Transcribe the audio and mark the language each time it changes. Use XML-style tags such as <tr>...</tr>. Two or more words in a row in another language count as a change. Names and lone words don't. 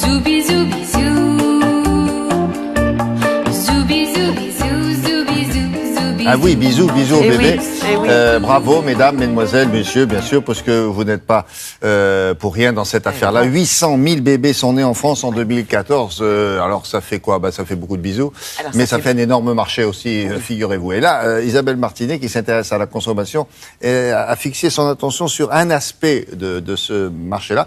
<fr>Zoubi zoubi zou. Zoubi zoubi zou, zoubi zou, zoubi. Ah oui, bisous, bisous au Eh bébé. oui, eh oui. Bravo, mesdames, mesdemoiselles, messieurs, bien sûr, parce que vous n'êtes pas pour rien dans cette affaire-là. 800 000 bébés sont nés en France en 2014. Alors, ça fait quoi? Ça fait beaucoup de bisous. Alors, mais ça fait un énorme marché aussi, figurez-vous. Et là, Isabelle Martinet, qui s'intéresse à la consommation, a fixé son attention sur un aspect de ce marché-là.</fr>